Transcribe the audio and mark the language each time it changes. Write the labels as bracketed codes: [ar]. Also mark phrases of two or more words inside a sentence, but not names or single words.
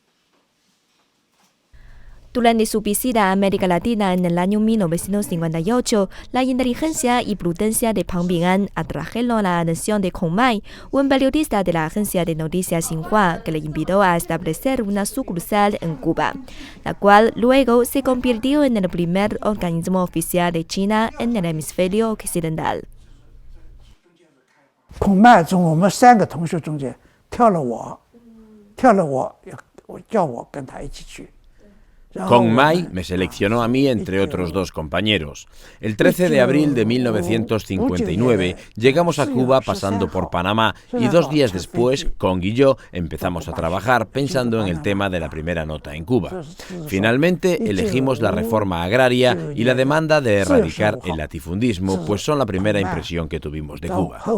[es] Durante su visita a América Latina en el año 1958, la inteligencia y prudencia de Pang Bing'an atrajeron la atención de Kong Mai, un periodista de la agencia de noticias Xinhua, que le invitó a establecer una sucursal en Cuba, la cual luego se convirtió en el primer organismo oficial de China en el hemisferio occidental. [zh] Kong Mai 从我们3个同学中间挑了我，叫我跟他一起去。 [es] Kong Mai me seleccionó a mí entre otros 2 compañeros. El 13 de abril de 1959 llegamos a Cuba pasando por Panamá y 2 días después, Kong y yo empezamos a trabajar pensando en el tema de la primera nota en Cuba. Finalmente elegimos la reforma agraria y la demanda de erradicar el latifundismo, pues son la primera impresión que tuvimos de Cuba.